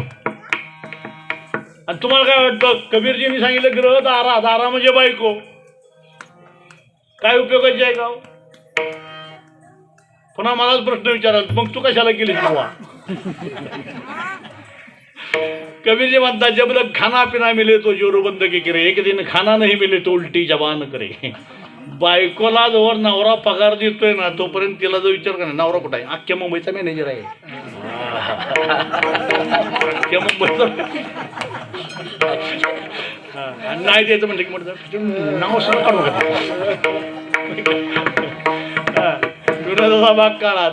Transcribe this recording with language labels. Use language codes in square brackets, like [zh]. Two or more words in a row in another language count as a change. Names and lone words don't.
[mr] आणि तुम्हाला काय वाटतं? कबीरजींनी सांगितलं ग्रह दारा. दारा म्हणजे बायको. काय उपयोगाची आहे का? पुन्हा मलाच प्रश्न विचाराल, मग तू कशाला केलीस बाबा? [hi] कबीर जी म्हणतात जब तक खाना पिना मिले तो जोरबंदगी करे, एक दिन खाना नाही मिले तो उलटी जबान करे. [mr] बायकोला जवळ नवरा पगार देतोय ना तोपर्यंत तिला जो विचार करा नवरा कुठं आहे, अख्ख्या मुंबईचा मॅनेजर आहे. अख्ख्या मुंबईचा आणि नाही द्यायचं म्हणलं की म्हणतात नाव सुद्धा काढू का विरोधाचा भाग काढा.